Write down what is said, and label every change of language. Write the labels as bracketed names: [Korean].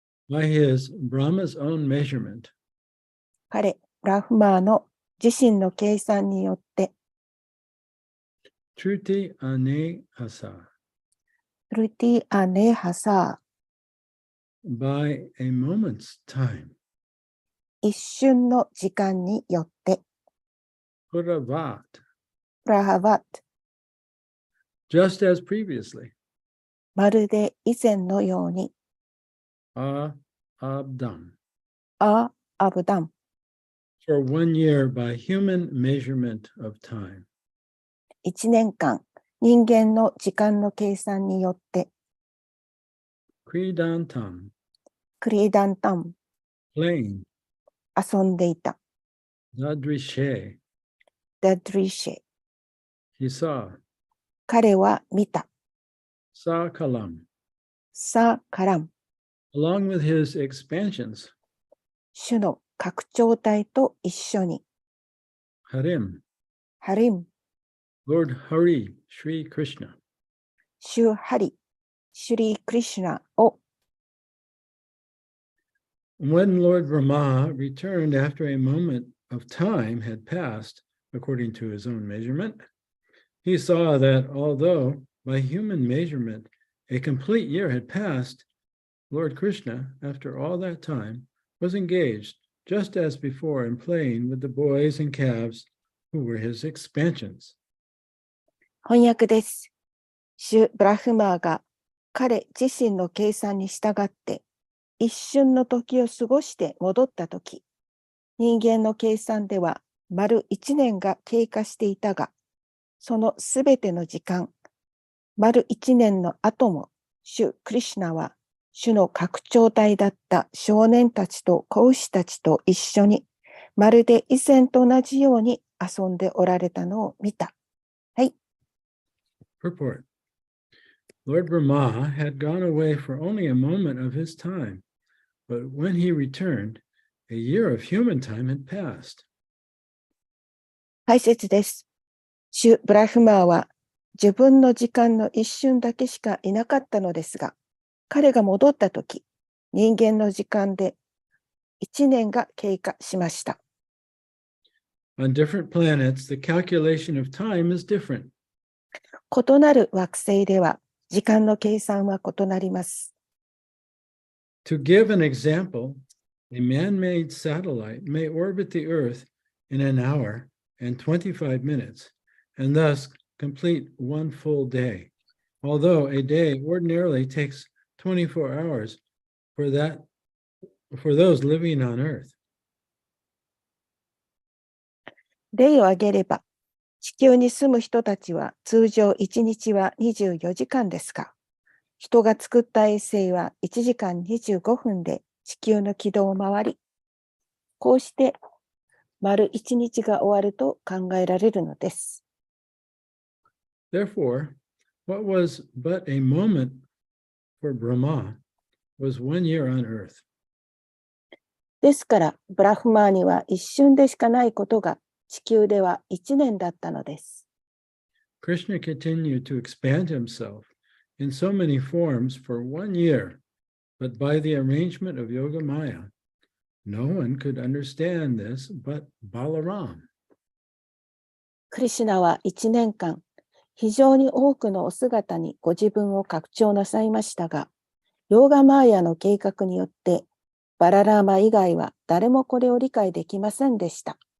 [English] By his Brahma's own measurement. [Japanese] 彼、ブラフマーの自身の計算によって、 [Sanskrit] Truti ane asa. [Japanese] トルティアネハサ [English] By a moment's time. [Japanese] ー、一瞬の時間によって、 [Sanskrit] Puravat. [Japanese] プラハワット、 [English] Just as previously. [Japanese] まるで以前のように、 [Sanskrit] Abdam. [Japanese] アブダン、 [English] For 1 year by human measurement of time. [Japanese] 1年間、人間の時間の計算によって、 [Sanskrit] Kridantam. [Japanese] クリーダンタン、 [English] Playing. [Japanese] 遊んでいた。 [Sanskrit] Dadrishe. [Japanese] ダドリシェ、 [English] He saw. [Japanese] 彼は見た。 [Sanskrit] Sakalam. [Japanese] サカラム、 [English] Along with his expansions. [Japanese] 主の拡張体と一緒に、 [Sanskrit] Harim. [Japanese] ハリム、 [English] Lord Hari. Sri Krishna. [Japanese] シュ・ハリ、シュリー・クリシュナを、 [English] When Lord Brahma returned after a moment of time had passed, according to his own measurement, he saw that although by human measurement a complete year had passed, Lord Krishna, after all that time, was engaged just as before in playing with the boys and calves who were his expansions. [Japanese] 翻訳です。シュ・ブラフマーが彼自身の計算に従って一瞬の時を過ごして戻った時、人間の計算では丸1年が経過していたが、そのすべての時間、丸1年の後も主クリシュナは主の拡張体だった少年たちと子牛たちと一緒にまるで以前と同じように遊んでおられたのを見た。はい。 [English] Purport. Lord Brahma had gone away for only a moment of his time, but when he returned, a year of human time had passed. [Japanese] 解説です。シュ・ブラフマーは自分の時間の一瞬だけしかいなかったのですが、彼が戻ったとき、人間の時間で1年が経過しました。 [English] On different planets, the calculation of time is different. [Japanese] 異なる惑星では時間の計算は異なります。 [English] To give an example, a man-made satellite may orbit the Earth in an hour and 25 minutes, and thus complete one full day, although a day ordinarily takes 24 hours for those living on Earth. [Japanese] 例を挙げれば、地球に住む人たちは通常1日は24時間ですが、人が作った衛星は1時間25分で地球の軌道を回り、こうして丸1日が終わると考えられるのです。 [English] Therefore, what was but a moment for Brahma was 1 year on Earth. [Japanese] ですから、ブラフマーには一瞬でしかないことが地球では1年だったのです。 [English] Krishna continued to expand himself in so many forms for 1 year, but by the arrangement of Yoga Maya, no one could understand this but Balaram. [Japanese] クリシュナは1年間、非常に多くのお姿にご自分を拡張なさいましたが、ヨーガマーヤの計画によって、バララーマ以外は誰もこれを理解できませんでした。